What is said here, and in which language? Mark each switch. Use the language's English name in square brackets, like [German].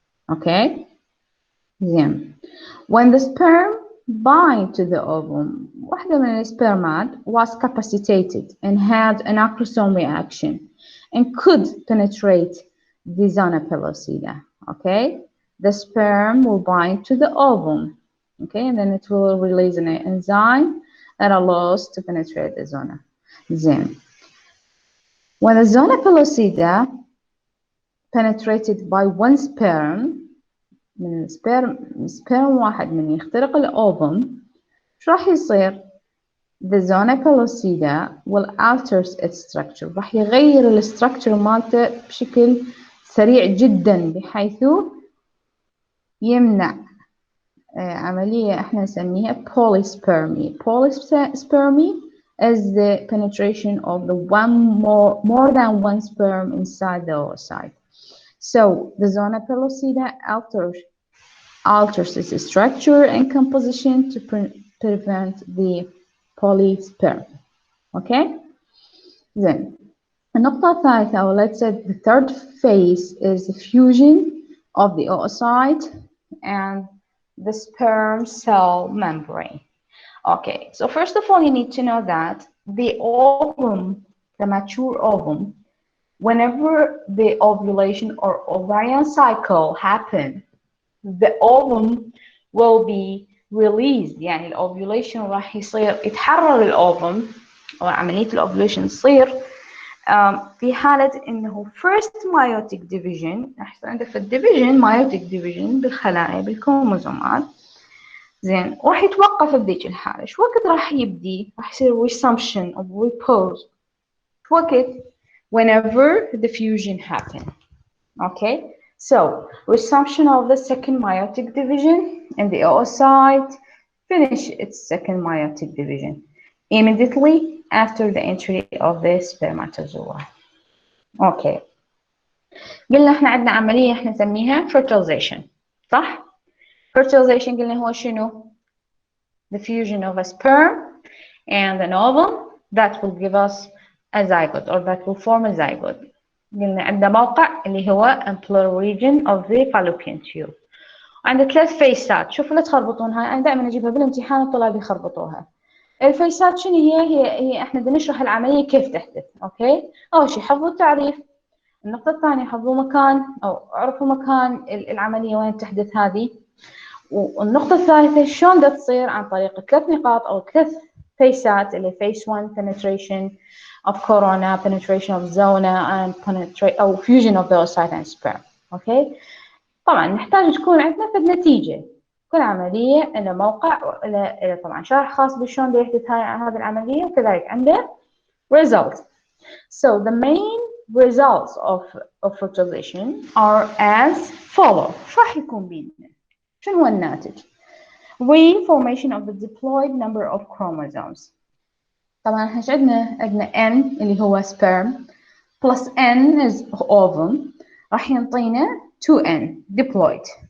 [English] Okay, then when the sperm bind to the ovum, [Arabic] واحدة من السبرمات [English] was capacitated and had an acrosome reaction and could penetrate the zona pellucida. Okay, the sperm will bind to the ovum. Okay, and then it will release an enzyme that allows to penetrate the zona. Then, when the zona pellucida penetrated by one sperm, [Arabic] من سبيرم واحد من يخترق الأوفم، شو راح يصير؟ [English] The zona pellucida will alter its structure، [Arabic] راح يغير الستركتشر مالته بشكل سريع جدا بحيث يمنع عملية احنا نسميها polyspermy. [English] Polyspermy is the penetration of the more than one sperm inside the oocyte. So the zona pellucida alters its structure and composition to prevent the polyspermy. Okay? Then, [Arabic] النقطة الثالثة, [English] or let's say the third phase, is the fusion of the oocyte and the sperm cell membrane. Okay, so first of all, you need to know that the ovum, the mature ovum, whenever the ovulation or ovarian cycle happen, the ovum will be released. [Arabic] يعني الأوفيوليشن راح يصير يتحرر الأوفم أو عملية الأوفيوليشن تصير في حالة إنه [English] first meiotic division [Arabic] راح يصير عندك في الديفيجن [English] meiotic division [Arabic] بالخلايا بالكروموزومات. زين راح يتوقف بذيك الحالة. شو وقت راح يبدي؟ راح يصير [English] resumption of repose. [Arabic] شو وقت؟ [English] Whenever the fusion happen. Okay, so resumption of the second meiotic division and the oocyte finish its second meiotic division immediately after the entry of the spermatozoa. Okay, [Arabic] قلنا احنا عندنا عملية احنا نسميها [English] fertilization، صح؟ fertilization [Arabic] قلنا هو شنو؟ [English] The fusion of a sperm and an ovum that will give us a zygote or that will form a zygote. [Arabic] قلنا عندنا موقع اللي هو [English] ampler region of the fallopian tube. [Arabic] عندنا 3 فيسات. شوفوا لا تخربطونها، أنا دائما أجيبها بالامتحان الطلاب يخربطوها. الفيسات شنو هي احنا بدنا نشرح العملية كيف تحدث. اوكي، أول شيء حفظوا التعريف. النقطة الثانية حفظوا مكان أو عرفوا مكان العملية وين تحدث هذه. والنقطة الثالثة شلون بدها تصير عن طريق 3 نقاط أو 3 فيسات اللي [English] phase 1 penetration of corona, penetration of zona, and أو fusion of the oocyte and sperm. [Arabic] أوكي، طبعا نحتاج تكون عندنا فد نتيجة. كل عملية لها موقع ولها طبعا شرح خاص بشلون بيحدث هذه العملية، وكذلك عنده result. [English] So the main results of fertilization are as follow. [Arabic] شو راح يكون بينا؟ شنو هو الناتج؟ [English] Reformation of the diploid number of chromosomes. [Arabic] طبعا احنا عندنا N اللي هو [English] sperm plus N is ovum [Arabic] راح ينطينا 2N diploid.